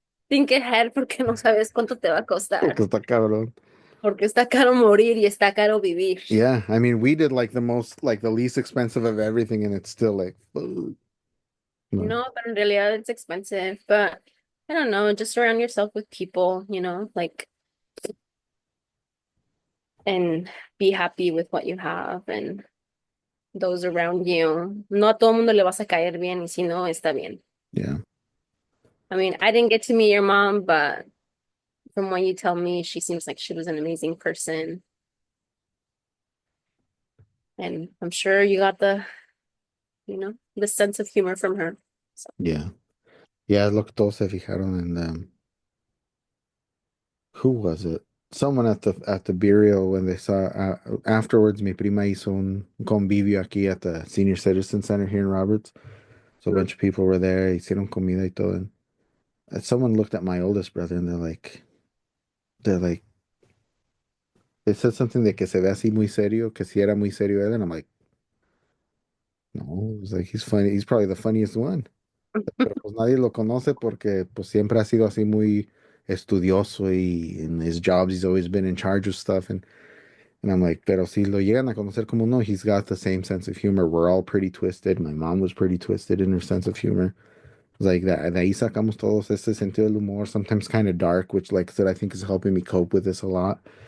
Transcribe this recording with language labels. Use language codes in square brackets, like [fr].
[en] Think ahead [es] porque no sabes cuánto te va a Porque costar. está cabrón. Porque está caro morir y está caro vivir. [en] Yeah, I mean, we did like the most, like the least expensive of everything, and it's still like, fuck. No. No, but in [es] realidad [en] it's expensive. But I don't know, just surround yourself with people, like, and be happy with what you have and those around you. [es] No a todo mundo le vas a caer bien y si no, está bien. [en] Yeah, I mean, I didn't get to meet your mom, but from what you tell me, she seems like she was an amazing person. And I'm sure you got the sense of humor from her. So, yeah, yeah. Look, [es] todos se fijaron en [en] who was it? Someone at the burial when they saw afterwards. [es] Mi prima hizo un convivio aquí [en] at the Senior Citizen Center here in Roberts. So a mm, bunch of people were there. [es] Hicieron comida y todo. [en] And someone looked at my oldest brother and they're like, they said something [es] de que se ve así muy serio, que si era muy serio él. [en] And I'm like, no, it's like he's funny. He's probably the funniest one. [es] Pero pues nadie lo conoce porque pues siempre ha sido así muy estudioso y [en] in his jobs he's always been in charge of stuff and I'm like, [es] pero si lo llegan a conocer como no, [en] he's got the same sense of humor. We're all pretty twisted. My mom was pretty twisted in her sense of humor. Like that, [es] de ahí sacamos todos este sentido del humor, [en] sometimes kind of dark, which like I said, I think is helping me cope with this a lot.